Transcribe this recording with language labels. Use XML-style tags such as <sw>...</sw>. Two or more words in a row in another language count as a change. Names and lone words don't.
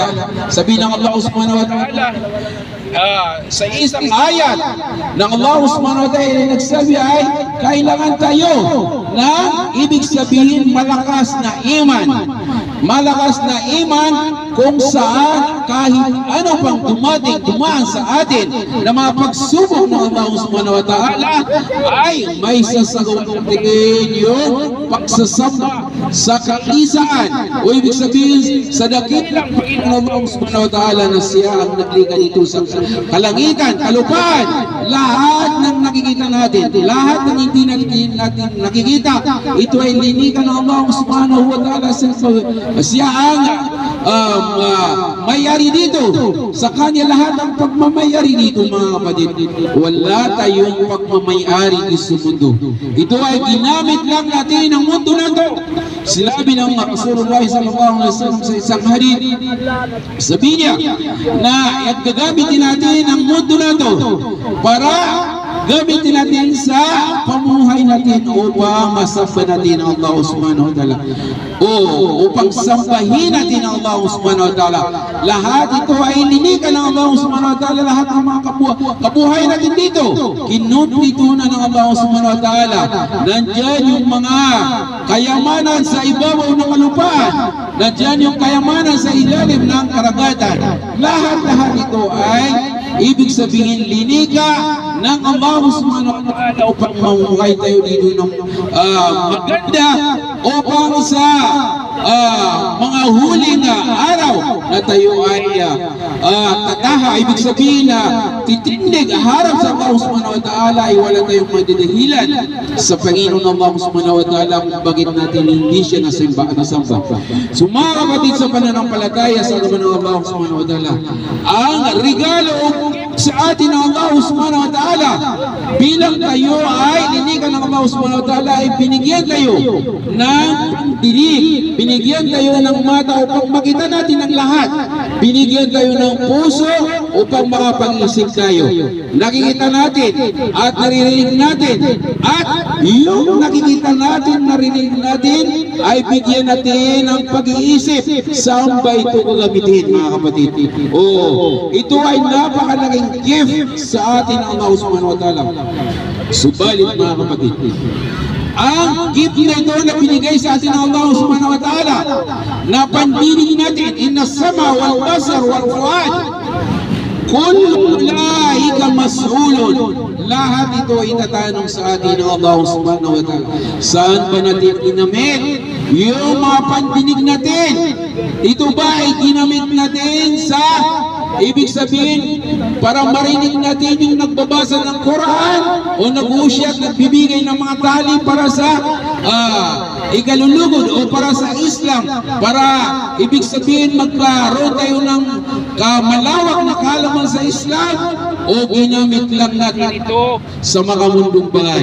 <tl>Sabi ng Allah</tl> <ar>سبحانه وتعالى,</ar> <tl>sa isang ayat ng Allah</tl> <ar>سبحانه وتعالى</ar> <tl>nagsabi ay kailangan tayo ng ibig sabihin malakas na iman. Malakas na iman kung saan kahit ano pang dumaan sa atin na mga pagsubok ng Allah</tl> <ar>سبحانه وتعالى</ar> <tl>ay may sasagutin yung pagsasamba sa kaisaan o ibig sabihin sa dakilang Panginoon Allah</tl> <ar>سبحانه وتعالى</ar> <tl>na siya ang naglikha dito sa kalangitan, kalupaan, lahat ng nakikita natin, lahat ng hindi natin nakikita, ito ay linika ng Allah subhanahu wa ta'ala. Siya ang may-ari dito. Sa kanya lahat ng pagmamayari dito, mga kapatid. Wala tayong pagmamayari sa mundo. Ito ay ginamit lang natin ang mundo na ito. Sinabi ng Rasulullah</tl> <ar>صلى الله عليه وسلم</ar> <tl>sa isang hadith, sabi niya na gagamitin natin ang mundo na ito para gamitin natin sa pamuhay natin upang masamba natin ang Allah</tl> <ar>سبحانه وتعالى</ar> <tl>o upang sambahin natin ang Allah</tl> <ar>سبحانه وتعالى.</ar> <tl>Lahat ito ay linika ng Allah</tl> <ar>سبحانه وتعالى.</ar> <tl>Lahat ng mga kabuhay natin dito kinumplito na ng Allah</tl> <ar>سبحانه وتعالى.</ar> <tl>Nandyan yung mga kayamanan sa ibabaw ng kalupaan, nandyan yung kayamanan sa ilalim ng karagatan. Lahat ito ay ibig sabihin linika ng Allah</tl> <ar>سبحانه وتعالى</ar> <tl>upang mamuhay tayo dito ng maganda upang sa mga huling araw na tayo ay tataha, ibig sabihin na titindig harap sa Allah</tl> <ar>سبحانه وتعالى</ar> <tl>ay wala tayong madidahilan sa Panginoon ng Allah</tl> <ar>سبحانه وتعالى</ar> <tl>kung bakit natin hindi siya nasamba. So mga kapatid sa pananampalataya sa naman ng Allah</tl> <ar>سبحانه وتعالى,</ar> <tl>ang regalo sa atin ng Allah</tl> <ar>سبحانه وتعالى</ar> <tl>bilang tayo ay linikan ng Allah</tl> <ar>سبحانه وتعالى</ar> <tl>ay binigyan tayo ng dinig, binigyan tayo ng mata upang makita natin ang lahat, binigyan tayo ng puso upang makapag-isip tayo. Nakikita natin at naririnig natin at yung nakikita natin, naririnig natin ay bigyan natin ng pag-iisip saan ba ito gagamitin, mga kapatid. Ito ay napakalaking gift sa atin ang Allah</tl> <ar>سبحانه وتعالى.</ar> <tl>Subalit, mga kapatid, ang gift na ito na binigay sa atin ng Allah</tl> <ar>سبحانه وتعالى</ar> <tl>na pandinig natin,</tl> <ar>إن السمع والبصر والفؤاد كل أولئك مسؤول.</ar> <tl>Lahat ito ay itatanong sa atin ng Allah</tl> <ar>سبحانه وتعالى.</ar> <tl>Saan ba natin ginamit yung mga pandinig natin? Ito ba ay ginamit natin sa ibig sabihin para marinig natin yung nagbabasa ng Quran o nag-uusyat, nagbibigay ng mga tali para sa ikalulugod o para sa Islam, para ibig sabihin magkaroon tayo ng malawak na kaalaman sa Islam, o ginamit lang natin ito sa mga mundong bagay?</tl>